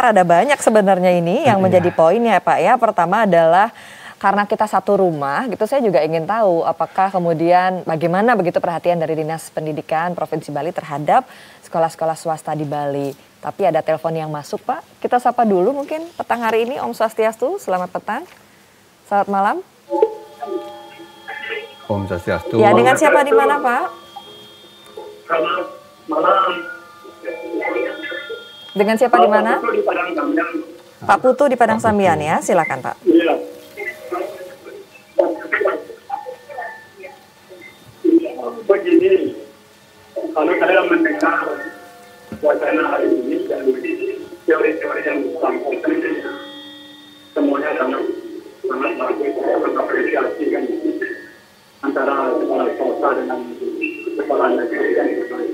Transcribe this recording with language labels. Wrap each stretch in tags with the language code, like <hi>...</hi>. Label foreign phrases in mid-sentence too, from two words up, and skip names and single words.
<id>Ada banyak sebenarnya ini yang menjadi poin ya Pak ya. Pertama adalah karena kita satu rumah, gitu saya juga ingin tahu apakah kemudian bagaimana begitu perhatian dari Dinas Pendidikan Provinsi Bali terhadap sekolah-sekolah swasta di Bali. Tapi ada telepon yang masuk Pak, kita sapa dulu mungkin petang hari ini.</id> <ban>Om Swastiastu,</ban> <id>selamat petang. Selamat malam.</id> <ban>Om Swastiastu.</ban> <id>Ya, dengan siapa di mana Pak? Selamat malam. Dengan siapa di mana? Di Padang Sambian. Pak Putu di Padang Sambian ya, silakan Pak. Iya. Begini, kalau saya mendengar wacana hari ini dan teori-teori yang disampaikan ini, semuanya sangat bagus, saya mengapresiasi kan antara kepala swasta dengan kepala negeri dan sebagainya.</id>